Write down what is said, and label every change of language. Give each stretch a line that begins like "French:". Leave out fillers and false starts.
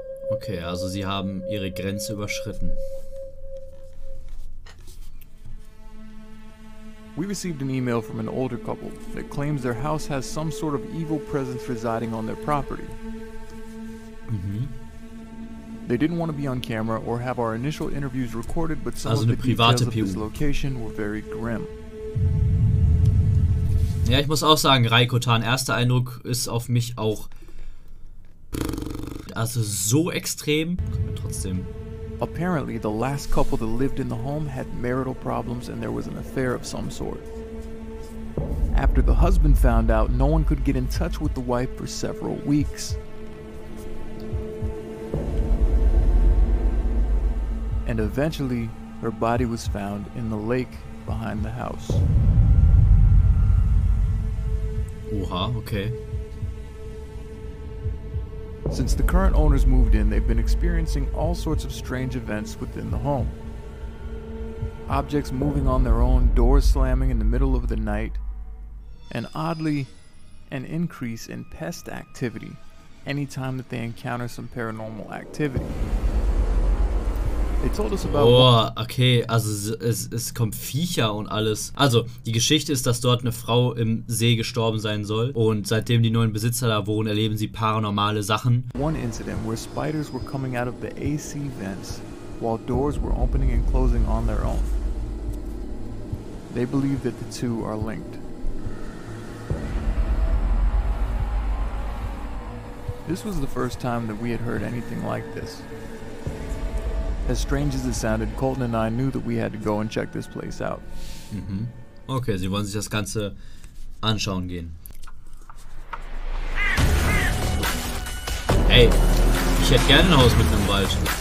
German: Okay, also sie haben ihre Grenze überschritten.
English: We received an email from an older couple that claims their house has some sort of evil presence residing on their property. They didn't want to be on camera or have our initial interviews recorded, but some of the details of this location were very grim.
German: Ja, ich muss auch sagen, Raikotan, erster Eindruck ist auf mich auch also so extrem. Trotzdem.
English: Apparently, the last couple that lived in the home had marital problems and there was an affair of some sort. After the husband found out, no one could get in touch with the wife for several weeks. And eventually, her body was found in the lake behind the house.
German: Oha, okay.
English: Since the current owners moved in, they've been experiencing all sorts of strange events within the home. Objects moving on their own, doors slamming in the middle of the night, and oddly, an increase in pest activity anytime that they encounter some paranormal activity. They told us about
German: okay, also es kommt Viecher und alles. Also, die Geschichte ist, dass dort eine Frau im See gestorben sein soll. Und seitdem die neuen Besitzer da wohnen, erleben sie paranormale Sachen.
English: one incident where spiders were coming out of the AC vents while doors were opening and closing on their own. They believe that the two are linked. This was the first time that we had heard anything like this. As strange as it sounded, Colton and I knew that we had to go and check this place out.
German: Okay, sie wollen sich das Ganze anschauen gehen. Hey, ich hätte gerne ein Haus mitten im Wald.